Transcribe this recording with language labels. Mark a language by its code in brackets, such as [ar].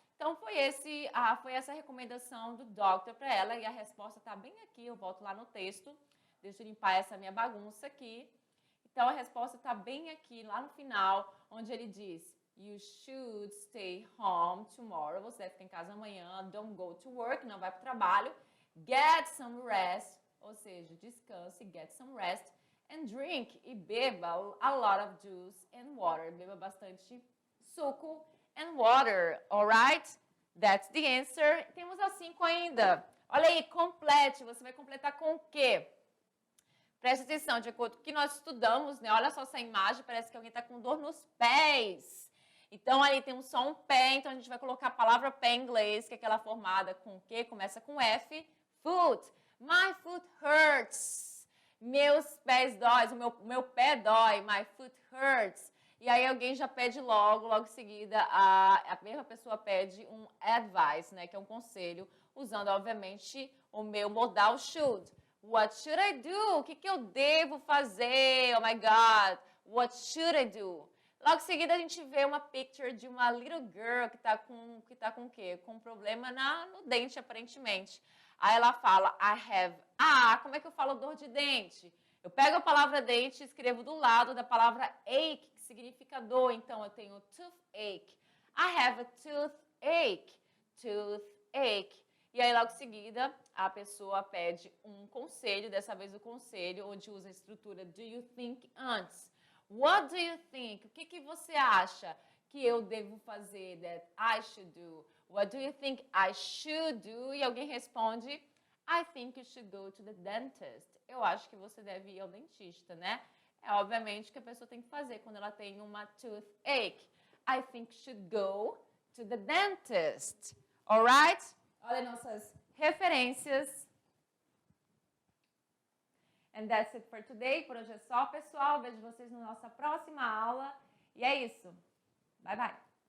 [pt] Então foi essa a recomendação do doctor para ela e a resposta está bem aqui. Eu volto lá no texto. Deixa eu limpar essa minha bagunça aqui. Então a resposta está bem aqui, lá no final, onde ele diz: [en] you should stay home tomorrow. [pt] Você deve ficar em casa amanhã. [en] Don't go to work. [pt] Não vai para o trabalho. [en] Get some rest. [pt] Ou seja, descanse, [en] get some rest. And drink. [pt] E beba [en] a lot of juice and water. [pt] Beba bastante suco and water, alright? [en] That's the answer. [pt] Temos as 5 ainda. Olha aí, complete. Você vai completar com o quê? Preste atenção, de acordo com o que nós estudamos, né? Olha só essa imagem, parece que alguém está com dor nos pés. Então, aí temos só um pé, então a gente vai colocar a palavra pé em inglês, que é aquela formada com o quê? Começa com F. [en] Foot. My foot hurts. [pt] Meus pés dói, o meu pé dói. [en] My foot hurts. [pt] E aí alguém já pede logo em seguida, a mesma pessoa pede um advice, né, que é um conselho, usando, obviamente, o meu modal should. [en] What should I do? [pt] O que eu devo fazer? [en] Oh my God, what should I do? [pt] Logo em seguida, a gente vê uma picture de uma little girl que tá com o quê? Com um problema no dente, aparentemente. Aí ela fala, [en] I have, [pt] como é que eu falo dor de dente? Eu pego a palavra dente e escrevo do lado da palavra ache, que significa dor. Então, eu tenho toothache. [en] I have a toothache. [pt] Toothache. E aí, logo em seguida, a pessoa pede um conselho. Dessa vez, o conselho, onde usa a estrutura do you think antes. [en] What do you think? [pt] O que você acha que eu devo fazer? [en] That I should do. What do you think I should do? [pt] E alguém responde, [en] I think you should go to the dentist. [pt] Eu acho que você deve ir ao dentista, né? É obviamente que a pessoa tem que fazer quando ela tem uma toothache. [en] I think you should go to the dentist. Alright? [pt] Olha nossas referências. [en] And that's it for today. [pt] Por hoje é só, pessoal. Vejo vocês na nossa próxima aula. E é isso. Bye, bye.